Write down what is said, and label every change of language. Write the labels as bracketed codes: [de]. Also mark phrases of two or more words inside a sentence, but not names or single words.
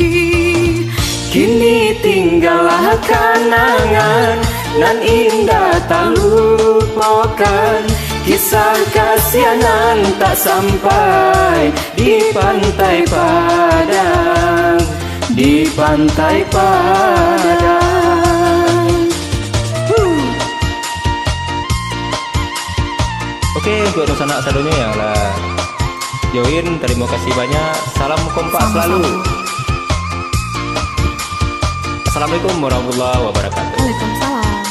[min] Kini tinggallah kenangan nan indah tak lupakan, kisah kasihanan tak sampai di pantai Padang, di pantai Padang. [id] Oke, untuk anak seluruhnya yang lah join, terima kasih banyak. Salam kompak selalu. [ar] السلام عليكم ورحمة الله وبركاته. Waalaikumsalam.